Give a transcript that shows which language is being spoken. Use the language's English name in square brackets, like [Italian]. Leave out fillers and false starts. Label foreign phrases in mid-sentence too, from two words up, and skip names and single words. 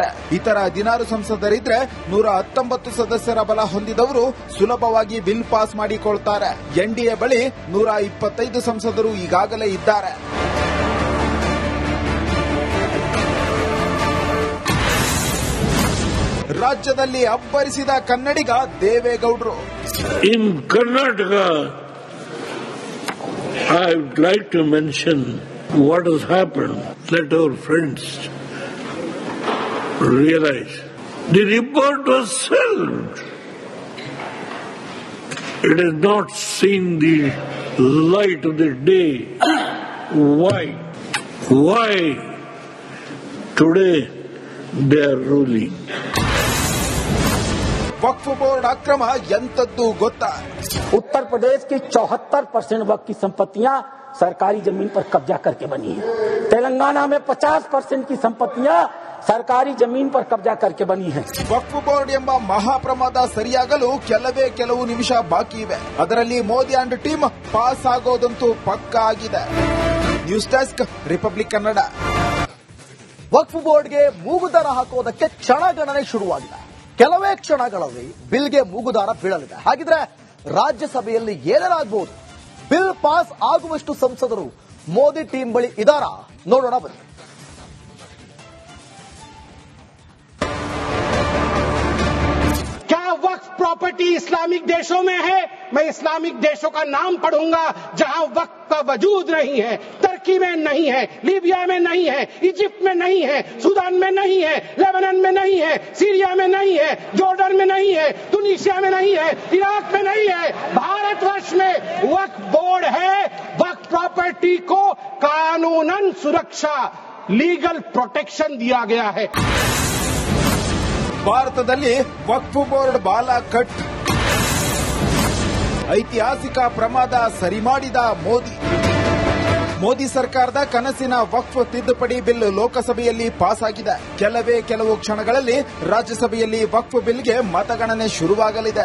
[Kannada] ಇತರ 16 ಸಂಸದರಿದ್ರೆ 119 ಸದಸ್ಯರ ಬಲ ಹೊಂದಿದವರು ಸುಲಭವಾಗಿ [English] bill pass [Kannada] ಮಾಡಿಕೊಳ್ತಾರೆ. ಎನ್ಡಿಎ ಬಳಿ 125 ಸಂಸದರು ಈಗಾಗಲೇ ಇದ್ದಾರೆ. ರಾಜ್ಯದಲ್ಲಿ ಅಬ್ಬರಿಸಿದ ಕನ್ನಡಿಗ ದೇವೇಗೌಡರು. [English] In Karnataka, I would like to mention what has happened. Let our friends realize the report was shelved. It has not seen the light of the day. Why? Today they are ruling. [Kannada] ವಕ್ಫ್ ಬೋರ್ಡ್ ಅಕ್ರಮ ಎಂತದ್ದು ಗೊತ್ತಾ? [Hindi] उत्तर प्रदेश की 74% वक्फ की संपत्तियां सरकारी जमीन पर कब्जा करके बनी है. तेलंगाना में 50% की संपत्तियां सरकारी जमीन पर कब्जा करके बनी है. [Kannada] ವಕ್ಫ್ ಬೋರ್ಡ್ ಎಂಬ ಮಹಾಪ್ರಮಾದ ಸರಿಯಾಗಲು ಕೆಲವು ನಿಮಿಷ ಬಾಕಿ ಇವೆ. ಅದರಲ್ಲಿ ಮೋದಿ [English] and team [Kannada] ಪಾಸ್ ಆಗೋದಂತೂ ಪಕ್ಕ ಆಗಿದೆ. [English] news desk, [Kannada] ರಿಪಬ್ಲಿಕ್ ಕನ್ನಡ. ವಕ್ಫ್ ಬೋರ್ಡ್ಗೆ ಮೂಗುದಾರ ಹಾಕುವುದಕ್ಕೆ ಕ್ಷಣಗಣನೆ ಶುರುವಾಗಿದೆ. ಕೆಲವೇ ಕ್ಷಣಗಳಲ್ಲಿ ಬಿಲ್ಗೆ ಮೂಗುದಾರ ಬೀಳಲಿದೆ. ಹಾಗಿದ್ರೆ ರಾಜ್ಯಸಭೆಯಲ್ಲಿ ಏನಾಗಬಹುದು? [English] bill pass [Kannada] ಆಗುವಷ್ಟು ಸಂಸದರು ಮೋದಿ ಟೀಂ ಬಳಿ ಇದಾರಾ? ನೋಡೋಣ ಬನ್ನಿ. [Hindi] प्रॉपर्टी इस्लामिक देशों में है? मैं इस्लामिक देशों का नाम पढ़ूंगा जहां वक्त का वजूद नहीं है, तुर्की में नहीं है, लीबिया में नहीं है, इजिप्ट में नहीं है, सूडान में नहीं है, लेबनान में नहीं है, सीरिया में नहीं है, जॉर्डन में नहीं है, तुनिसिया में नहीं है, इराक में नहीं है. भारतवर्ष में वक्फ बोर्ड है. वक्फ प्रॉपर्टी को कानूनन सुरक्षा, [English] legal protection [Hindi] दिया गया है. [Kannada] ಭಾರತದಲ್ಲಿ ವಕ್ಫ್ ಬೋರ್ಡ್ ಬಾಲ ಕಟ್, ಐತಿಹಾಸಿಕ ಪ್ರಮಾದ ಸರಿ ಮಾಡಿದ ಮೋದಿ ಸರ್ಕಾರದ ಕನಸಿನ ವಕ್ಫ್ ತಿದ್ದುಪಡಿ ಬಿಲ್ ಲೋಕಸಭೆಯಲ್ಲಿ ಪಾಸ್ ಆಗಿದೆ. ಕೆಲವು ಕ್ಷಣಗಳಲ್ಲಿ ರಾಜ್ಯಸಭೆಯಲ್ಲಿ ವಕ್ಫ್ ಬಿಲ್ಗೆ ಮತಗಣನೆ ಶುರುವಾಗಲಿದೆ.